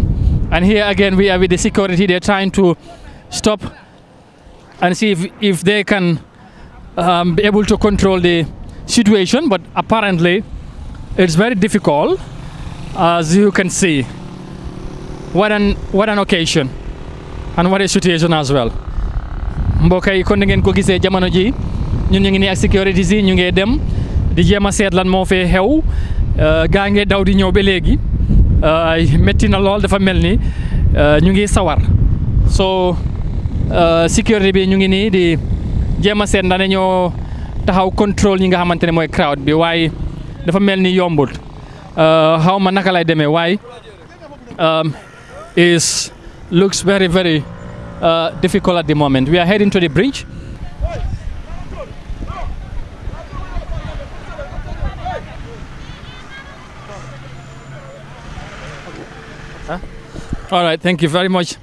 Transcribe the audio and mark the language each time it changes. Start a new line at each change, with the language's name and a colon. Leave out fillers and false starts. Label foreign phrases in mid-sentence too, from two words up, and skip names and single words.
English: And here again we are with the security. They're trying to stop and see if they can be able to control the situation, but apparently it's very difficult, as you can see. What an occasion and what a situation as well.
Wolof: Mbokk yi kon ngeen ko gisee jamono ji ñun ñu ngi nii ak security yi ñu ngi dem di jéem a seet lan moo fee xew gaa ngi daw di ñëw ba léegi métti na lool dafa mel ni ñu ngi sawar so security bi ñu ngi nii di jéem a seet ndax dañoo taxaw contrôle ñi nga xamante ne mooy crowd bi waaye dafa mel ni yombul xaw ma naka lay demee waaye
English: looks very, very difficult at the moment. We are heading to the bridge. All right, thank you very much.